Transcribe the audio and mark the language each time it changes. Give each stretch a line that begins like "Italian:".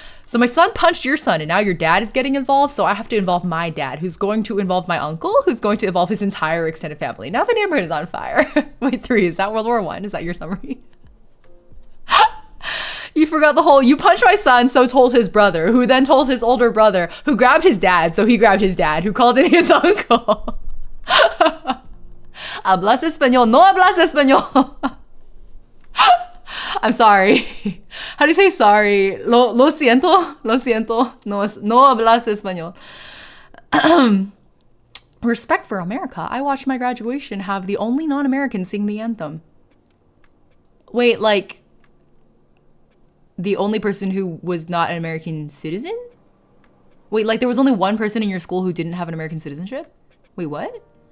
English: So my son punched your son and now your dad is getting involved. So I have to involve my dad, who's going to involve my uncle, who's going to involve his entire extended family. Now the neighborhood is on fire. Wait, 3, is that World War I? Is that your summary? You forgot the whole, you punched my son, so told his brother, who then told his older brother, who grabbed his dad, so he grabbed his dad, who called in his uncle.
Spanish: Hablas español, no hablas español.
English: I'm sorry. How do you say sorry?
Spanish: Lo siento, no hablas español.
English: Respect for America. I watched my graduation have the only non-American sing the anthem. Wait, like, the only person who was not an American citizen? Wait, like there was only one person in your school who didn't have an American citizenship? Wait, what?